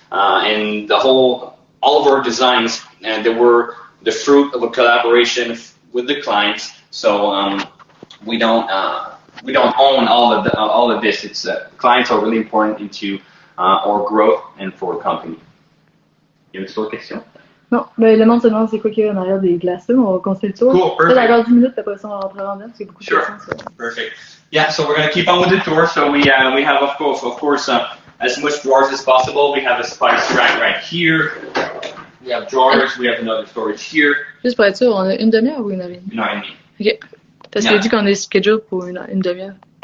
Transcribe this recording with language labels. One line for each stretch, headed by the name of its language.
English: And all of our designs, they were the fruit of a collaboration with the clients. So we don't own all of this. It's clients are really important into our growth and for the company.
French: Il y a une autre question? Non, ben, le monde se demande c'est quoi qu'il y a en arrière des glaces. On va continuer le tour.
English: Cool, perfect.
French: Peut-être encore 10 minutes, après ça on va rentrer en dedans parce qu'il y a beaucoup de questions.
English: Sure, perfect. Yeah, so we're going to keep on with the tour. So we have of course as much drawers as possible. We have a spice rack right here. We have drawers. We have another storage here.
French: Juste pour être sûr, on a une demi-heure ou une heure et demie? Une heure et demie. Ok. Parce qu'il a dit qu'on est schedule pour une demi-heure.